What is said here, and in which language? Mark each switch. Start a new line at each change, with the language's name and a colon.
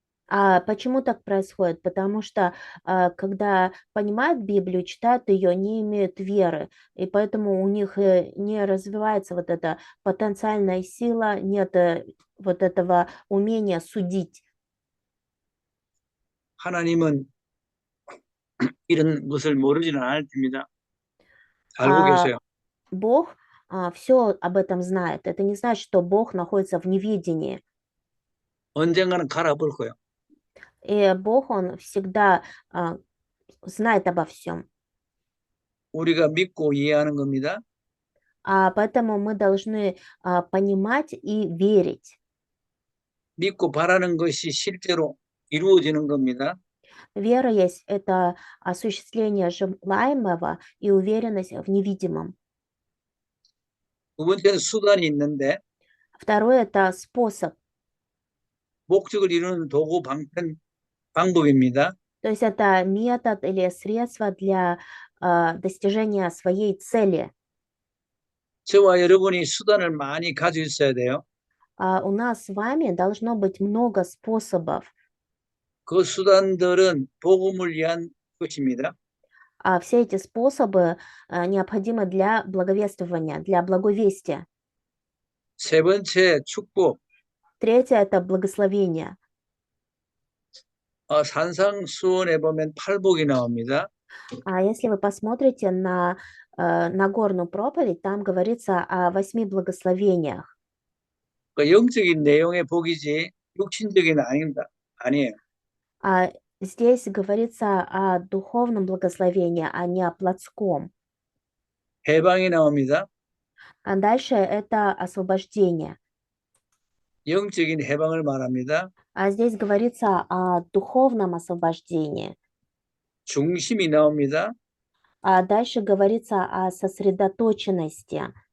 Russian: А почему так происходит? Потому что когда понимают Библию, читают ее, не имеют веры, и поэтому у них не развивается вот эта потенциальная сила, нет вот этого умения судить.
Korean: 하나님은 이런 것을 모르지는 않을 겁니다. 알고 А 계세요.
Russian: Бог все об этом знает. Это не значит, что Бог находится в неведении.
Korean: 언젠가는 갈아볼 거예요.
Russian: И Бог, Он всегда знает обо всем.
Korean: 우리가 믿고 이해하는 겁니다.
Russian: Поэтому мы должны понимать и верить.
Korean: 믿고 바라는 것이 실제로 이루어지는 겁니다.
Russian: Вера есть это осуществление желаемого и уверенность в невидимом.
Korean: 두 번째는 수단이 있는데
Russian: Второе это способ.
Korean: 목적을 이루는 도구 방법입니다.
Russian: То есть это метод или средство для достижения своей цели.
Korean: 저와 여러분이 수단을 많이 가지고 있어야 돼요.
Russian: У нас с вами должно быть много способов.
Korean: 그 수단들은 복음을 위한 것입니다.
Russian: Все эти способы необходимы для благовествования, для благовестия.
Korean: 세 번째, 축복.
Russian: Третье– это благословение.
Korean: 산상수훈에 보면 팔복이 나옵니다.
Russian: Если вы посмотрите на Нагорную проповедь, там говорится о 8 благословениях.
Korean: 그 영적인 내용의 복이지 육신적인 아니에요.
Russian: Здесь говорится о духовном благословении, а не о плотском.
Korean: 해방이 나옵니다.
Russian: Дальше это освобождение.
Korean: 영적인 해방을 말합니다.
Russian: Здесь говорится о духовном освобождении.
Korean: 중심이 на옵니다.
Russian: Дальше говорится о сосредоточенности.